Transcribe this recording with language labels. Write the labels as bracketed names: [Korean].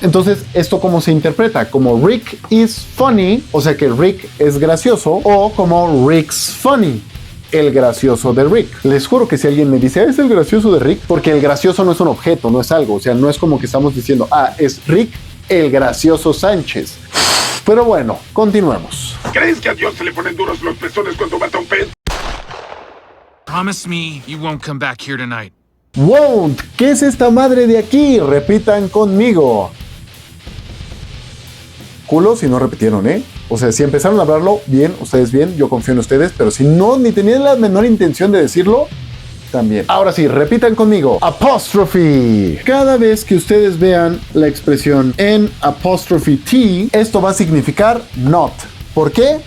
[Spanish] Entonces, ¿esto cómo se interpreta? Como [English] Rick is funny, [Spanish] o sea que Rick es gracioso, o como [English] Rick's funny, [Spanish] el gracioso de Rick. Les juro que si alguien me dice, ¿es el gracioso de Rick? Porque el gracioso no es un objeto, no es algo. O sea, no es como que estamos diciendo, es Rick el gracioso Sánchez. Pero bueno, continuemos. ¿Crees que a Dios se le ponen duros los pezones cuando mata a un pez? [English] Promise me you won't come back here tonight. Won't. [Spanish] ¿Qué es esta madre de aquí? Repitan conmigo. Culo si no repitieron, ¿eh? O sea, si empezaron a hablarlo, bien, ustedes bien, yo confío en ustedes, pero si no, ni tenían la menor intención de decirlo, también. Ahora sí, repitan conmigo. Apostrophe. Cada vez que ustedes vean la expresión en apostrophe T, esto va a significar not. ¿Por qué?